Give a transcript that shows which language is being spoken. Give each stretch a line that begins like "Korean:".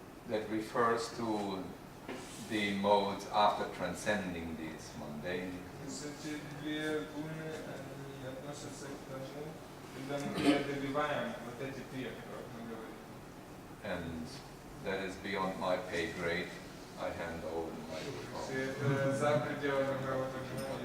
English: That refers to the modes after transcending these mundane.
Russian: Эти 2 гуны, они относятся к тому, когда мы преодолеваем вот эти 3, о которых мы говорим.
English: And that is beyond my pay grade. I hand over the microphone.
Russian: Все это за пределами моего понимания.